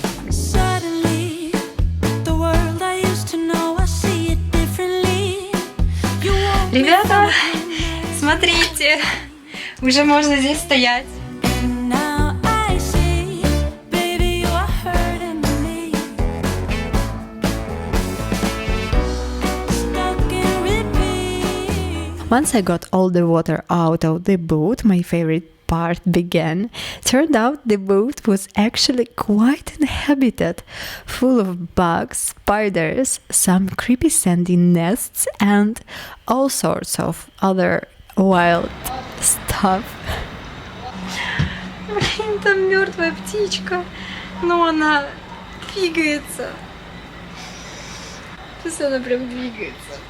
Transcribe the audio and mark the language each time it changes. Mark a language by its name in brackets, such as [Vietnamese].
[English] Suddenly, the world I used to know, I see it differently. You won't be [Russian] Ребята, смотрите, уже можно здесь стоять. [English] now I see, baby, you are hurting me. Stuck in repeat. Once I got all the water out of the boat, my favorite part began. Turned out the boat was actually quite inhabited, full of bugs, spiders, some creepy sandy nests, and all sorts of other wild stuff. [Russian] Блин, там мертвая птичка, но она двигается. Сейчас она прям двигается.